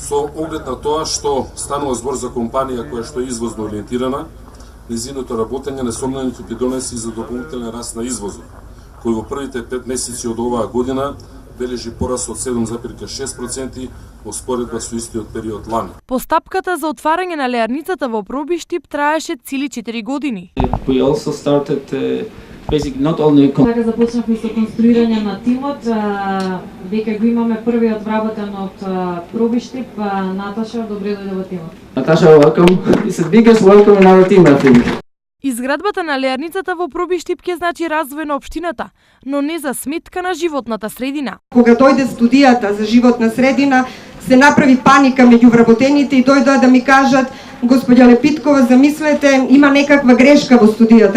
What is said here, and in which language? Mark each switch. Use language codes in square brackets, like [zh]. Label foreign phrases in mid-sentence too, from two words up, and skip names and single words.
[mk] Со оглед на тоа што станува збор за компанија која што е извозно ориентирана, незиното работење несомнено ќе донесе и за дополнителен раст на извозот, кој во првите 5 месеци од оваа година бележи пораст од 7,6% во споредба со истиот период лани. Постапката за отварање на леарницата во Пробиштип траеше цели 4 години. [en] We also started basically not only [mk] Така започнавме со конструирање на тимот, дека го имаме првиот вработен од Пробиштип, Наташа, добре дојде во тимот. [en] Natasha, welcome. It's the biggest welcome in our team, I think. [mk] Изградбата на леарницата во Пробиштип ќе значи развој на општината, но не за сметка на животната средина. Кога дојде студијата за животна средина, се направи паника меѓу вработените и дојдоа да ми кажат: "Господја Лепиткова, замислете, има некаква грешка во студијата."